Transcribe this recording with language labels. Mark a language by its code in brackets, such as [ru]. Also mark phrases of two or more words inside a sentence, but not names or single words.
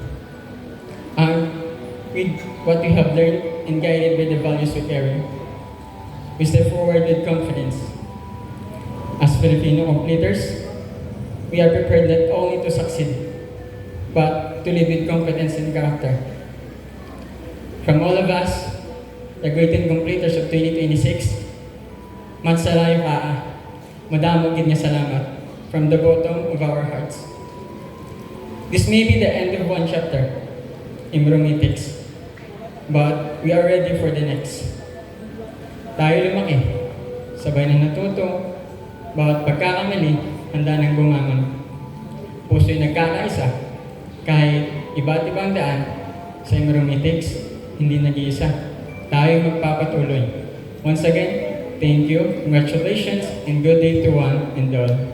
[en] With what we have learned and guided by the values we carry, we step forward with confidence. As Filipino completers, we are prepared not only to succeed, but to live with competence and character. From all of us, the great completers of 2026, matsalayo kaa, [hil] madamo gid nga salamat [en] from the bottom of our hearts. This may be the end of one chapter, Immermetics, but we are ready for the next. [tl] Tayo lumaki, sabay na natuto, bawat pagkakamali, handa nang bumangon. Puso'y nagkakaisa, kahit iba't ibang daan, sa Immermetics, hindi nag-iisa. Tayo magpapatuloy. [en] Once again, thank you, congratulations, and good day to one and all.